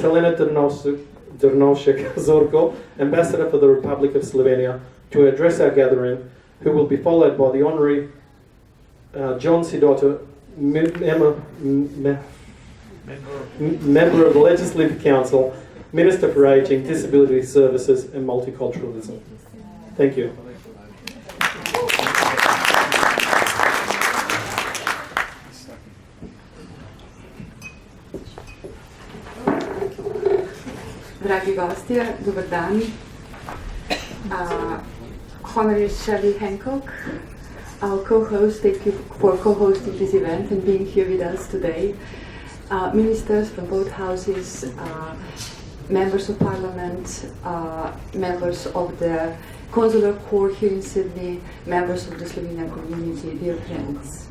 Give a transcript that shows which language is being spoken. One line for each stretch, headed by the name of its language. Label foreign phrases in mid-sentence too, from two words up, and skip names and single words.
English: Helena Drnovšek Zorko, Ambassador for the Republic of Slovenia, to address our gathering, who will be followed by the Honorary John Sidoti, member of the Legislative Council, Minister for Ageing, Disability Services and Multiculturalism. Thank you.
Slovenian: Dragi gostje, dober dan.
English: Honorary Shelley Hancock, our co-host, thank you for co-hosting this event and being here with us today. Ministers from both houses, members of Parliament, members of the Consular Corps here in Sydney, members of the Slovenian community, dear friends.